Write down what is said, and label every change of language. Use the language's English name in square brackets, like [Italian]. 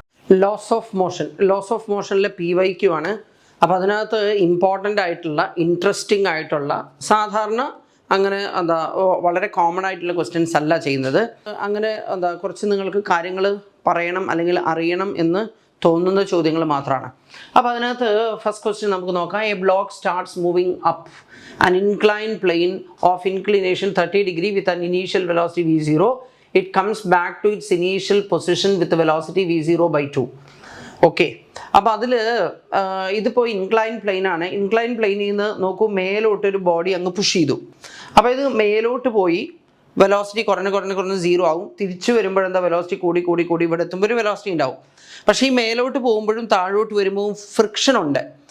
[Malayalam] Loss of മോഷനിലെ PYQ ആണ്. അപ്പോൾ അതിനകത്ത് ഇമ്പോർട്ടൻ്റ് ആയിട്ടുള്ള ഇൻട്രസ്റ്റിംഗ് ആയിട്ടുള്ള സാധാരണ അങ്ങനെ വളരെ കോമൺ ആയിട്ടുള്ള ക്വസ്റ്റ്യൻസ് അല്ല ചെയ്യുന്നത്. അങ്ങനെ കുറച്ച് നിങ്ങൾക്ക് കാര്യങ്ങൾ പറയണം അല്ലെങ്കിൽ അറിയണം എന്ന് തോന്നുന്ന ചോദ്യങ്ങൾ മാത്രമാണ്. അപ്പോൾ അതിനകത്ത് ഫസ്റ്റ് ക്വസ്റ്റ്യൻ നമുക്ക് നോക്കാം. [English] A block starts moving up an incline plane of inclination 30 degree with an initial velocity V0. It comes back to its initial position with the velocity V0/2. [Malayalam] Okay, അപ്പോൾ അതിൽ ഇതിപ്പോൾ ഇൻക്ലൈൻ പ്ലെയിൻ ആണ്. Incline പ്ലെയിനിൽ നിന്ന് നോക്കൂ, മേലോട്ടൊരു body അങ്ങ് push ചെയ്തു. അപ്പോൾ ഇത് മേലോട്ട് പോയി വെലോസിറ്റി കുറഞ്ഞ് 0 ആവും. തിരിച്ചു വരുമ്പോഴെന്താ വെലോസിറ്റി കൂടി ഇവിടെ എത്തുമ്പോൾ ഒരു വെലോസിറ്റി ഉണ്ടാവും. പക്ഷേ ഈ മേലോട്ട് പോകുമ്പോഴും താഴോട്ട് വരുമ്പോഴും ഫ്രിക്ഷൻ ഉണ്ട്.